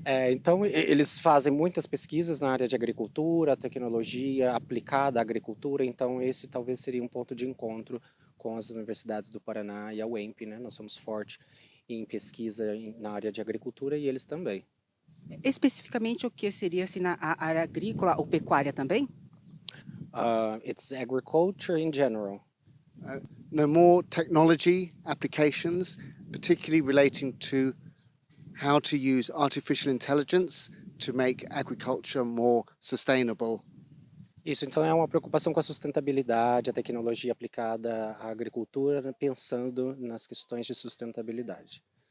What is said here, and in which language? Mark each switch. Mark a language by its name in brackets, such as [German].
[Portuguese] Então, eles fazem muitas pesquisas na área de agricultura, tecnologia aplicada à agricultura, então esse talvez seria um ponto de encontro com as universidades do Paraná e a UEMP, né? Nós somos fortes em pesquisa na área de agricultura e eles também. Especificamente o que seria assim, na área agrícola ou pecuária também? [English] It's agriculture in general. No more technology applications, particularly relating to how to use artificial intelligence to make agriculture more sustainable. [Portuguese] Isso, então é uma preocupação com a sustentabilidade, a tecnologia aplicada à agricultura, pensando nas questões de sustentabilidade.